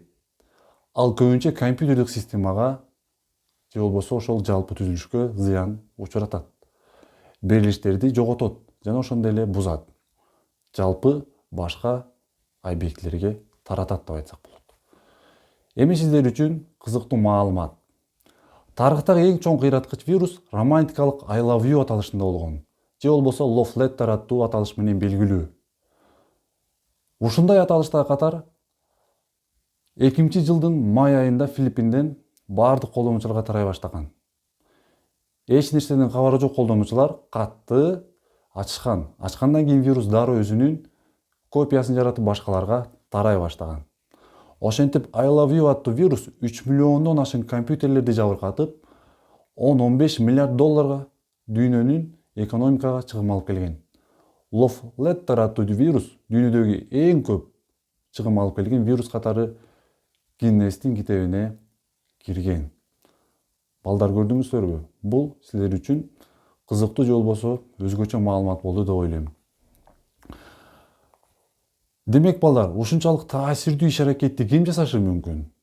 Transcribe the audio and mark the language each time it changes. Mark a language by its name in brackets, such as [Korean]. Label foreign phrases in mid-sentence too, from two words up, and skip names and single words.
[Kyrgyz] Ал көбүнчө компьютердик системага же болбосо ошол жалпы түзүлүшкө зыян учуратат. Берилиштерди жоготот жана ошондой эле бузат. Жалпы башка объектилерге таратат деп айтсак болот. Эми сиздер үчүн кызыктуу маалымат. Тарыхтагы эң чоң кыйраткыч вирус романтикалык [English] I love you [Kyrgyz] аталышында болгон. Же болбосо [English] love letter [Kyrgyz] аттуу аталыш менен белгилүү. Ушундай аталыштарга катар 2000-жылдын май айында Филиппинден бардык колдонуучуларга тарай баштаган. Эч нерседен кабары жок колдонуучулар катты ачышкан. Ачкандан кийин вирус дароо өзүнүн копиясын жаратып башкаларга тарай баштаган. Ошентип [English] I love you [Kyrgyz] аттуу вирус 3 миллиондон ашык компьютерлерди жабыркатып, 10-15 миллиард долларга дүйнөнүн экономикага чыгым алып келген. [English] Love letter [Kyrgyz] аттуу вирус дүйнөдөгү эң көп чыгым алып келген вирус катары Гиннестин китебине кирген. Балдар көрдүңүздөрбү? Бул силер үчүн кызыктуу же болбосо өзгөчө маалымат болду деп ойлойм. Демек балдар, ушунчалык таасирдүү иш-аракетти ким жасашы мүмкүн?